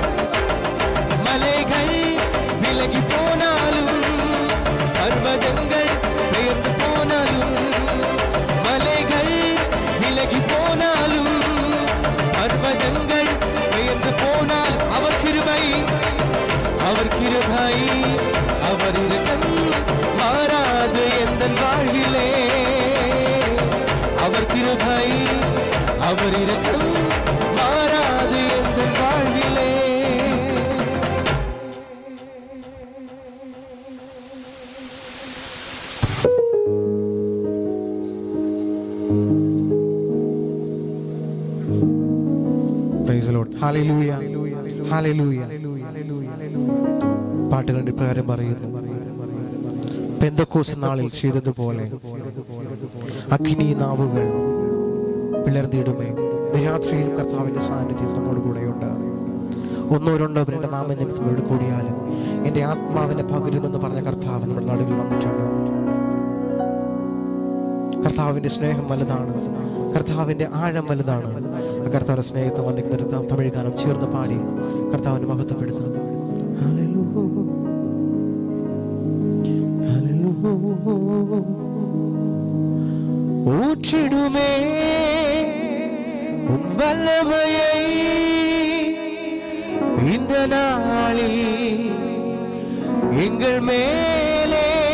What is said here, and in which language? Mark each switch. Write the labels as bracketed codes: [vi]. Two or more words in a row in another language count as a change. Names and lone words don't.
[ta] மலைகள் விலகி போனாலும், பர்வதங்கள் உயர்ந்து போனாலும், மலைகள் விலகி போனாலும், பர்வதங்கள் உயர்ந்து போனால் அவர் கிருபை, அவர் கிருபை, அவர் இரக்கம் மாறாதே எந்தன் வாழ்விலே. அவர் கிருபை, அவர் இரக்கம் மாறாதே எந்தன் வாழ்விலே. [en] Praise the Lord. Hallelujah. Hallelujah. [ml] പാട്ടുകളുടെ പ്രകാരം പറയുന്നു, പെന്തക്കോസ്ത് നാളിൽ ചെയ്തതുപോലെ അഗ്നി നാവുകൾ പിളർന്നിടുമേ. രാത്രിയിൽ കർത്താവിന്റെ സാന്നിധ്യം നമ്മോട് കൂടെയുണ്ട്. ഒന്നോ രണ്ടോ പേരുടെ നാമനിമിത്തങ്ങളോട് കൂടിയാലും എൻ്റെ ആത്മാവിനെ പകരുമെന്ന് പറഞ്ഞ കർത്താവ് നമ്മുടെ നടുവിൽ വന്നിട്ടുണ്ട്. കർത്താവിന്റെ സ്നേഹം വലുതാണ്, കർത്താവിന്റെ ആഴം വലുതാണ്. കർത്താവിന്റെ സ്നേഹത്തെ വർണ്ണിക്കുന്ന തമിഴ് ഗാനം ചേർന്ന് പാടി കർത്താവിനെ മഹത്വപ്പെടുത്താം. [ta] ஊற்றிடுமே உம் வல்லமையை இந்த நாளில் எங்கள் மேலே.